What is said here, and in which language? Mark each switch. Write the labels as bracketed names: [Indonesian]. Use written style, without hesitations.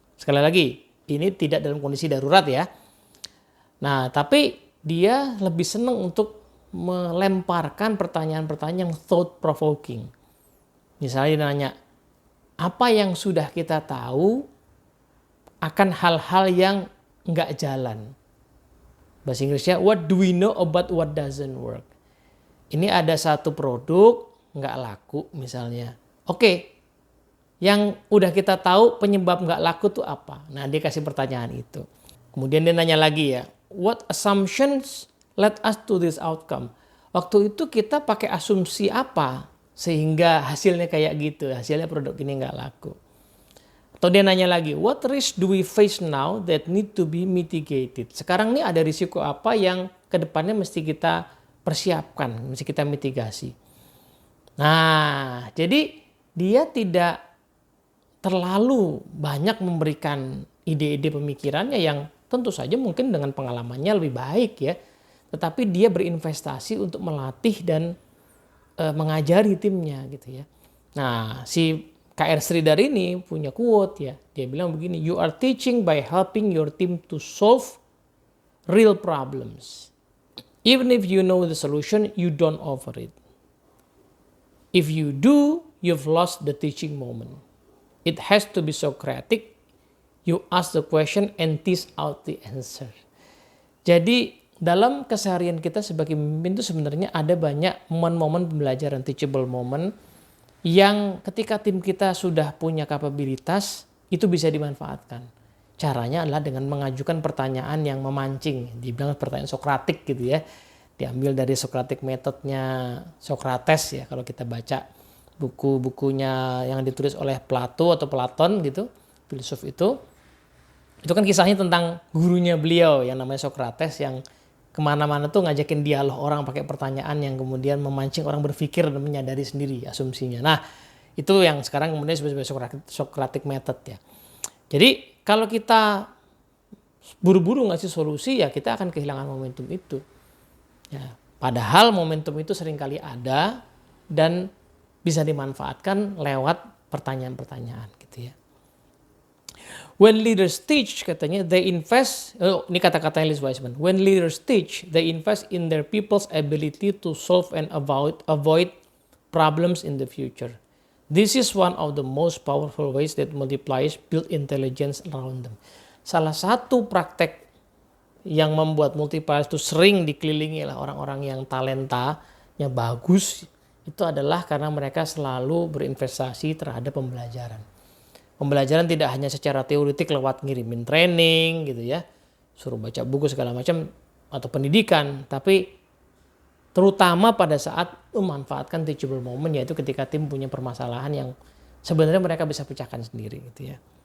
[Indonesian] Sekali lagi, ini tidak dalam kondisi darurat ya. Nah, tapi dia lebih senang untuk melemparkan pertanyaan-pertanyaan yang [English] thought provoking. [Indonesian] Misalnya dia nanya, apa yang sudah kita tahu akan hal-hal yang nggak jalan? Bahasa Inggrisnya, [English] what do we know about what doesn't work? [Indonesian] Ini ada satu produk nggak laku misalnya. Oke, yang udah kita tahu penyebab nggak laku tuh apa? Nah, dia kasih pertanyaan itu. Kemudian dia nanya lagi ya, [English] what assumptions led us to this outcome? [Indonesian] Waktu itu kita pakai asumsi apa sehingga hasilnya kayak gitu, hasilnya produk ini nggak laku? Atau dia nanya lagi, [English] what risk do we face now that need to be mitigated? [Indonesian] Sekarang nih ada risiko apa yang kedepannya mesti kita persiapkan, mesti kita mitigasi. Nah, jadi dia tidak terlalu banyak memberikan ide-ide pemikirannya yang tentu saja mungkin dengan pengalamannya lebih baik ya. Tetapi dia berinvestasi untuk melatih dan mengajari timnya gitu ya. Nah, si K.R. Sridhar ini punya quote ya. Dia bilang begini, [English] you are teaching by helping your team to solve real problems. Even if you know the solution, you don't offer it. If you do, you've lost the teaching moment. It has to be Socratic. You ask the question and tease out the answer. [Indonesian] Jadi dalam keseharian kita sebagai pemimpin itu sebenarnya ada banyak momen-momen pembelajaran, teachable moment, yang ketika tim kita sudah punya kapabilitas, itu bisa dimanfaatkan. Caranya adalah dengan mengajukan pertanyaan yang memancing. Dibilang pertanyaan Sokratik gitu ya. Diambil dari Socratic metodnya Socrates ya, kalau kita baca buku-bukunya yang ditulis oleh Plato atau Platon gitu, filsuf itu kan kisahnya tentang gurunya beliau yang namanya Socrates yang kemana-mana tuh ngajakin dialog orang pakai pertanyaan yang kemudian memancing orang berpikir dan menyadari sendiri asumsinya. Nah, itu yang sekarang kemudian disebut Socratic method ya. Jadi kalau kita buru-buru ngasih solusi ya kita akan kehilangan momentum itu. Ya, padahal momentum itu seringkali ada dan bisa dimanfaatkan lewat pertanyaan-pertanyaan gitu ya. [English] When leaders teach, [Indonesian] katanya, [English] they invest, [Indonesian] ini kata-kata Lee Wiseman, [English] when leaders teach, they invest in their people's ability to solve and avoid problems in the future. This is one of the most powerful ways that multipliers build intelligence around them. [Indonesian] Salah satu praktek yang membuat multipliers itu sering dikelilingi oleh orang-orang yang talentanya bagus, itu adalah karena mereka selalu berinvestasi terhadap pembelajaran. Pembelajaran tidak hanya secara teoretik lewat ngirimin training gitu ya, suruh baca buku segala macam atau pendidikan, tapi terutama pada saat memanfaatkan teachable moment, yaitu ketika tim punya permasalahan yang sebenarnya mereka bisa pecahkan sendiri gitu ya.